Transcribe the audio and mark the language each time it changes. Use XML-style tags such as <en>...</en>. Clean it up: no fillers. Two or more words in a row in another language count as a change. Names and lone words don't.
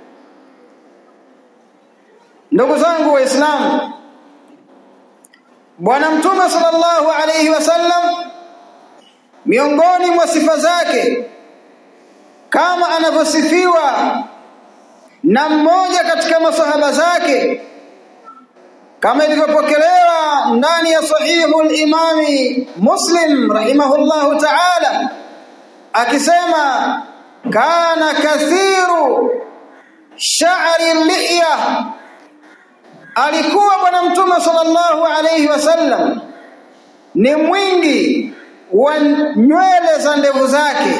<sw>Ndugu zangu Waislamu, Bwana Mtume</sw> <ar>صلى الله عليه وسلم</ar> <sw>miongoni mwa sifa zake kama anavyosifiwa na mmoja katika masahaba zake, kama ilivyopokelewa ndani ya</sw> <ar>صحيح الإمام مسلم رحمه الله تعالى,</ar> <sw>akisema</sw> <ar>كان كثير شعر اللحية,</ar> <sw>alikuwa Bwana Mtume</sw> <ar>صلى الله عليه وسلم</ar> <sw>ni mwingi wa nywele za ndevu zake.</sw>